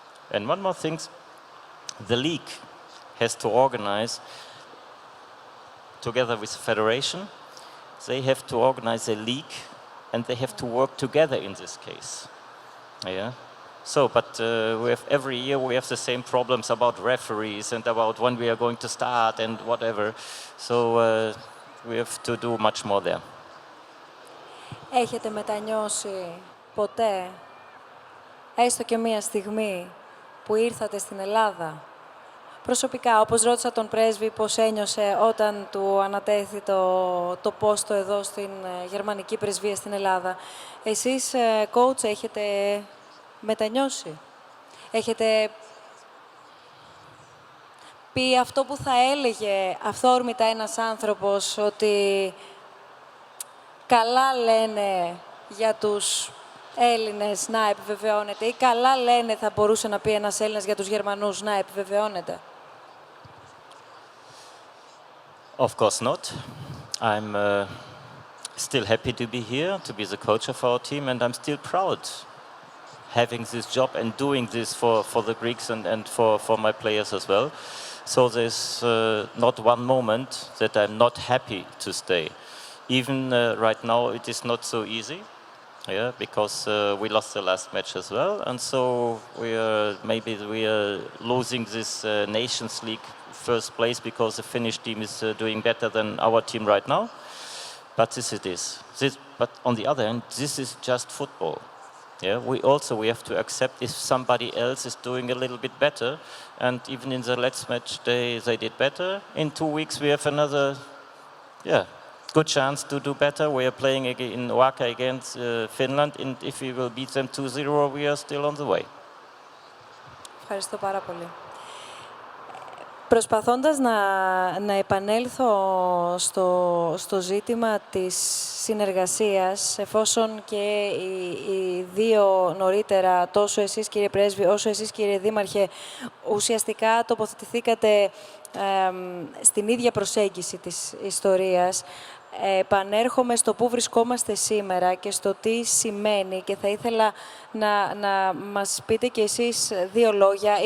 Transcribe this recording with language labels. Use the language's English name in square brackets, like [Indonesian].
[English] And one more thing, the league has to organize, together with the federation, they have to organize a league and they have to work together in this case. Yeah. So, but we have every year we have the same problems about referees and about when we are going to start and whatever. So we have to do much more there. [Greek] Έχετε μετανιώσει ποτέ, έστω και μία στιγμή, που ήρθατε στην Ελλάδα? Προσωπικά, όπως ρώτησα τον πρέσβη πώς ένιωσε όταν του ανατέθη το πόστο εδώ στην γερμανική πρεσβεία στην Ελλάδα. Εσείς, coach, έχετε μετανιώσει? Έχετε πει αυτό που θα έλεγε αυθόρμητα ένας άνθρωπος, ότι καλά λένε για τους Έλληνες, να επιβεβαιώνεται, ή καλά λένε, θα μπορούσε να πει ένας Έλληνας για τους Γερμανούς, να επιβεβαιώνεται? [English] Of course not. I'm still happy to be here, to be the coach of our team, and I'm still proud having this job and doing this for the Greeks and for my players as well. So there's not one moment that I'm not happy to stay. Even right now, it is not so easy, yeah, because we lost the last match as well, and so maybe we are losing this Nations League first place because the Finnish team is doing better than our team right now. But this it is. But on the other hand, this is just football. Yeah, we have to accept if somebody else is doing a little bit better, and even in the last match they did better. In 2 weeks we have another, good chance to do better. We are playing in Oaxaca against Finland, and if we will beat them 2-0, we are still on the way. [Greek] Ευχαριστώ πάρα πολύ. Προσπαθώντας να επανέλθω στο ζήτημα της συνεργασίας, εφόσον και οι δύο νωρίτερα, τόσο εσείς κύριε Πρέσβη, όσο εσείς κύριε Δήμαρχε, ουσιαστικά τοποθετηθήκατε στην ίδια προσέγγιση της ιστορίας, επανέρχομαι στο πού βρισκόμαστε σήμερα και στο τι σημαίνει και θα ήθελα να μας πείτε κι εσείς δύο λόγια.